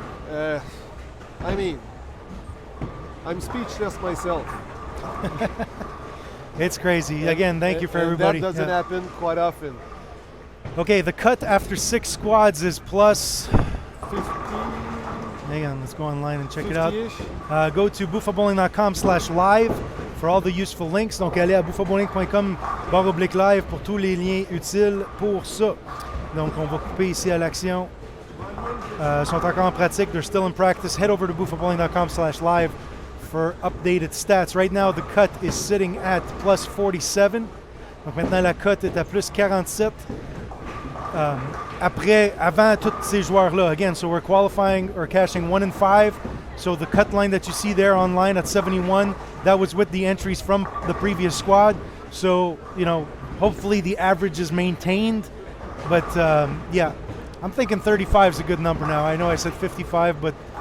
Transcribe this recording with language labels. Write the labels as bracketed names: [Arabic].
[English] I mean, I'm speechless myself. It's crazy. Again, thank you for everybody. That doesn't happen quite often. Okay, the cut after 6 squads is plus 50. Hang on, let's go online and check it out. 50-ish. Go to buffabowling.com/live for all the useful links. [French] Donc, allez à buffabowling.com/live pour tous les liens utiles pour ça. Donc, on va couper ici à l'action. Ils sont encore en pratique. [English] They're still in practice. Head over to buffabowling.com/live for updated stats. Right now, the cut is sitting at plus 47. [French] Donc, maintenant, la cote est à plus 47. Avant tous ces joueurs-là. [English] Again, so we're qualifying or cashing 1 and 5. So the cut line that you see there online at 71, that was with the entries from the previous squad. So, you know, hopefully the average is maintained. But, yeah, I'm thinking 35 is a good number now. I know I said 55, but